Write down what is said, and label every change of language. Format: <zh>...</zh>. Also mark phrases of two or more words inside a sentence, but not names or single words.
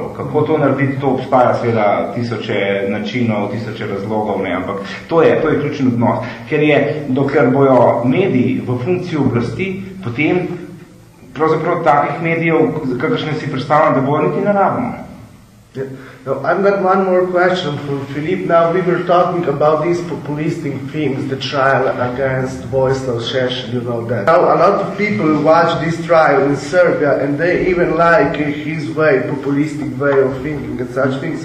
<sl>Kako to narediti, to obstaja seveda tisoče načinov, tisoče razlogov, ampak to je ključen odnos. Ker je, dokler bojo mediji v funkciji oblasti, potem pravzaprav takih medijev, kakršne si predstavljam, da bojo niti naravno.</sl> <en>Yeah. No, I've got one more question for Philippe. Now, we were talking about these populistic themes, the trial against Vojislav Šešelj, you know that. Now, a lot of people watch this trial in Serbia and they even like his way, populistic way of thinking and such things.</en>